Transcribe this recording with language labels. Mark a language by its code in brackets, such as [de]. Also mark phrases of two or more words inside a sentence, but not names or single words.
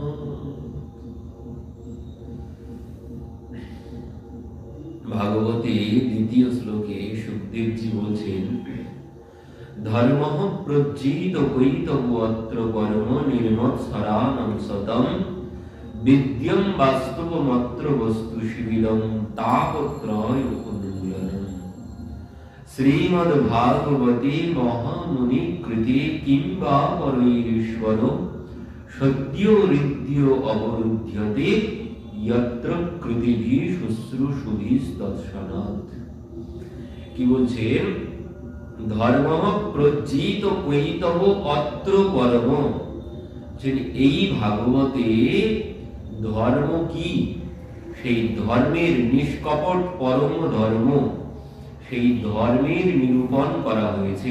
[bn] ভাগবতে দ্বিতীয় শ্লোকে সুখদেব জী বলছেন [sa] धर्मः प्रज्ञित कैतव अत्र कर्म निर्मत्सरानं सतम् विद्यं वास्तवमत्र वस्तुशिबिरं तापत्रयोन्मूलनम्। श्रीमद्भागवते महामुनिकृते किं वा परईश्वरो सद्यो हृद्यो अवरुध्यते यत्र कृतिभिः शुश्रूषुभिस्तत्क्षणात्। [bn] কি বলছেন? [sa] ধর্মঃ প্রজ্ঞিত কৈতব অত্র কর্ম। [bn] এই ভাগবতে ধর্ম কি, সেই ধর্মের নিষ্কপট পরম ধর্ম, সেই ধর্মের নিরূপণ করা হয়েছে।